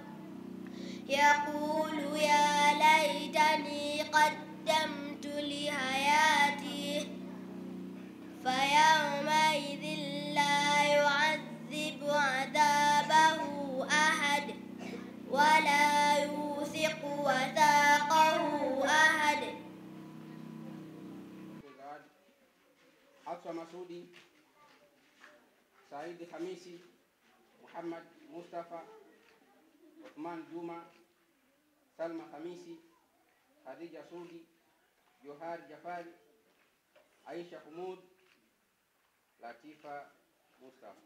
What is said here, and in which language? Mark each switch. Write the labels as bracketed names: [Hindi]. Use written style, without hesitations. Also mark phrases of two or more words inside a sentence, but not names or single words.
[Arabic] يقول يا ليتني قدمت لحياتي فيومئذ لا يعذب عذابه أحد ولا يوثق وثاقه أحد. Hafsa Masudi, Saidi Hamisi, Muhammad Mustafa, Uthman Juma, Salma Hamisi, Khadija Sudi, Johar Jafari, Aisha Humud, Latifa Mustafa.